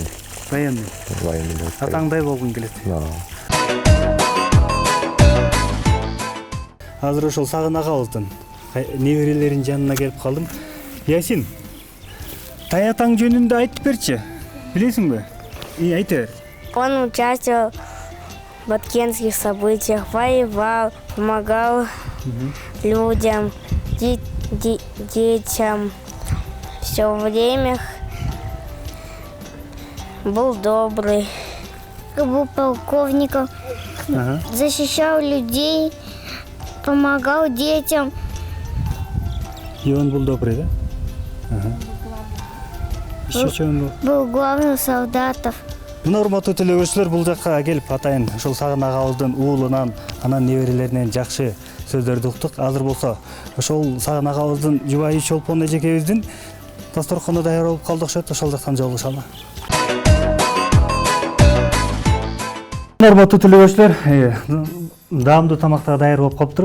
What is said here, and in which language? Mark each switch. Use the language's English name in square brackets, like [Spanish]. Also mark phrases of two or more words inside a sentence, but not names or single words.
[Russian] Военный. [Kyrgyz] Атаңдай болгуң келет. Азыр ошол Сагын агабыздын неберелеринин жанына келип калдым. Ясин, таятаң жөнүндө айтып берчи. Билесиңби? Айт бер. [Russian] Он участвовал в Баткенских событиях, воевал, помогал людям, детям. Все время был добрый. Был полковником, защищал людей, помогал детям. И он был добрый, да? Еще что он был? Был главным солдатов. [Kyrgyz] Урматтуу телегөрүүчүлөр, бул жакка келип атайын ошол Сагын агабыздын уулунан, анан неберелеринен жакшы сөздөрдү уктук. Азыр болсо ошол Сагын агабыздын жубайы Чолпон эжекебиздин дасторкону даяр болуп калды окшойт. Ошол жактан жолугушалы. Урматтуу телегөрүүчүлөр, даамдуу тамактар даяр болуп калыптыр.